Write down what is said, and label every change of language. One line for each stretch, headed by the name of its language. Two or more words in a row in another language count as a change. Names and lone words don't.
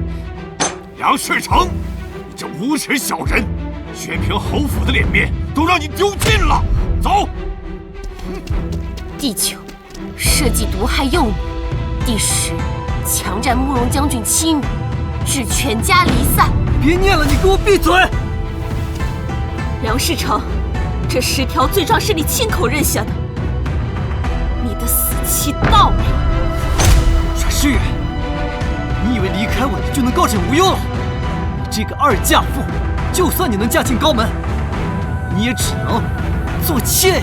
Chinese: 梁世成，你這無恥小人，宣平侯府的臉面都讓你丟盡了！走。第9，設計毒害幼女；第10，強占慕容將軍妻女，致全家離散。别念了，你给我闭嘴！梁世成，这10条罪状是你亲口认下的，你的死期到了。阮诗雨，你以为离开我你就能高枕无忧了？你这个二嫁妇，就算你能嫁进高门，你也只能做妾呀！